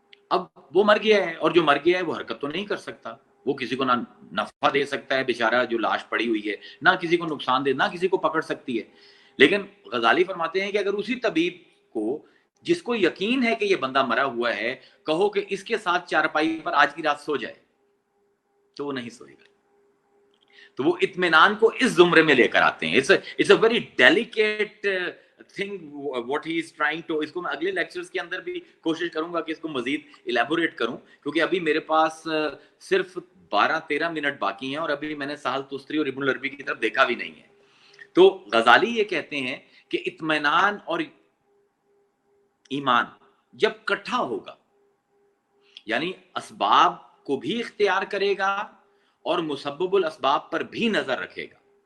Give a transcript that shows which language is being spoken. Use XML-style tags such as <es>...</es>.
<ur>اب وہ مر گیا ہے، اور جو مر گیا ہے وہ حرکت تو نہیں کر سکتا، وہ کسی کو نہ نفع دے سکتا ہے بیچارہ جو لاش پڑی ہوئی ہے، نہ کسی کو نقصان دے، نہ کسی کو پکڑ سکتی ہے. لیکن غزالی فرماتے ہیں کہ اگر اسی طبیب کو، جس کو یقین ہے کہ یہ بندہ مرا ہوا ہے، کہو کہ اس کے ساتھ چارپائی پر آج کی رات سو جائے، تو وہ نہیں سوئے گا. تو وہ اطمینان کو اس زمرے میں لے کر آتے ہیں.</ur> <en>It's a very delicate thing what he is trying to.</en> <ur>اس کو میں اگلے لیکچرز کے اندر بھی کوشش کروں گا کہ اس کو مزید الیبوریٹ کروں، کیونکہ ابھی میرے پاس صرف 12-13 منٹ باقی ہیں، اور ابھی میں نے سہل تستری اور ابن العربی کی طرف دیکھا بھی نہیں ہے. تو غزالی یہ کہتے ہیں کہ اطمینان اور ایمان جب کٹھا ہوگا، یعنی اسباب کو بھی اختیار کرے گا اور مسبب الاسباب پر بھی نظر رکھے گا.</ur>